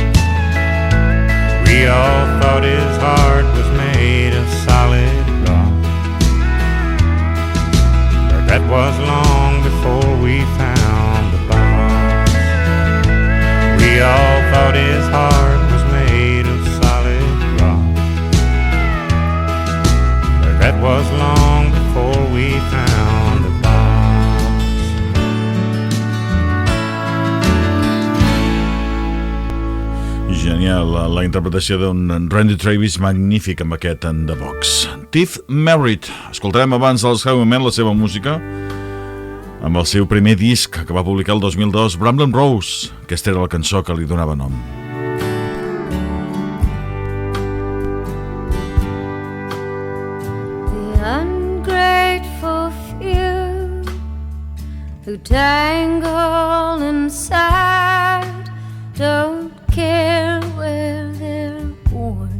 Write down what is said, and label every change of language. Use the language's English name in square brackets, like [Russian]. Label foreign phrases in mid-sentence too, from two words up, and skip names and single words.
[English] We all thought his heart was made of solid rock, but that was long before we found the box. We all thought his heart was made of solid rock, but that was long before we found the box. [Catalan] Genial, la interpretació d'un Randy Travis magnífic amb aquest en The Box. Tift, Merritt. Escoltarem abans dels Highwaymen la seva música amb el seu primer disc que va publicar el 2002, Bramble and Rose. Aquesta era la cançó que li donava nom. [English] The ungrateful who dangle inside don't care where they're born.